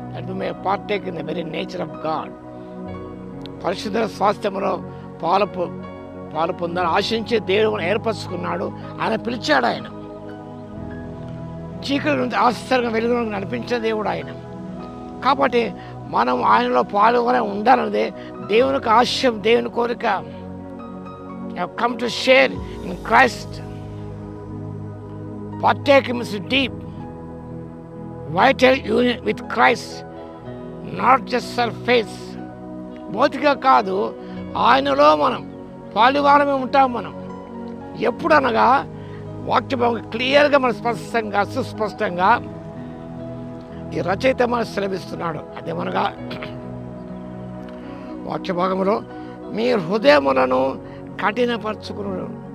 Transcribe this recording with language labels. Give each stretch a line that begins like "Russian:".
English: That we may partake in the very nature of God.
Telugu: పరిశుద్ధ స్వాస్థ్యంలో పాలు పొందాలని ఆశించే దేవుడు ఏర్పరచుకున్నాడు. ఆయన పిలిచాడు. ఆయన చీకటి నుంచి ఆశ్చర్యంగా వెలుగులోకి నడిపించిన దేవుడు ఆయన. కాబట్టి మనం ఆయనలో పాలుగానే ఉండాలన్నదే దేవునికి ఆశయం, దేవుని కోరిక.
English: Come to share in Christ. partake means deep, vital union with Christ, not just surface.
Telugu: భౌతిక కాదు, ఆయనలో మనం పాలువారమే ఉంటాం. మనం ఎప్పుడనగా వాక్యభాగం క్లియర్గా మన స్పష్టంగా సుస్పష్టంగా ఈ రచయిత మనం సెలవిస్తున్నాడు. అదేమనగా వాక్యభాగంలో మీ హృదయములను కఠినపరచుకున్నాడు.